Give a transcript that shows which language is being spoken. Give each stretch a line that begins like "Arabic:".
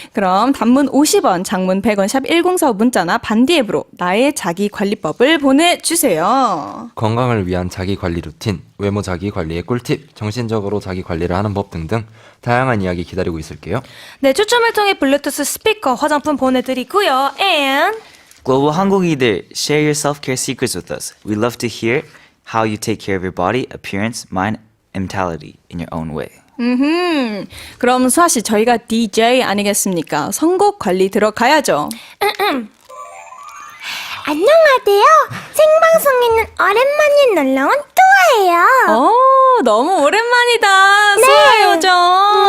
Korean: 그럼 단문 50원, 장문 100원, 샵 1045 문자나 반디 앱으로 나의 자기 관리법을 보내주세요. 건강을 위한 자기 관리 루틴, 외모 자기 관리의 꿀팁, 정신적으로 자기 관리를 하는 법 등등 다양한 이야기 기다리고 있을게요. 네, 추첨을 통해 블루투스 스피커, 화장품 보내드리고요.
English: And Global 항공이들, share your self-care secrets with us. We love to hear how you take care of your body, appearance, mind, and mentality in your own way.
Korean: 그럼 수아 씨, 저희가 DJ 아니겠습니까? 선곡 관리 들어가야죠. 안녕하세요. 생방송에는 오랜만에 놀러온 뚜아예요. 너무 오랜만이다. 수아 요정.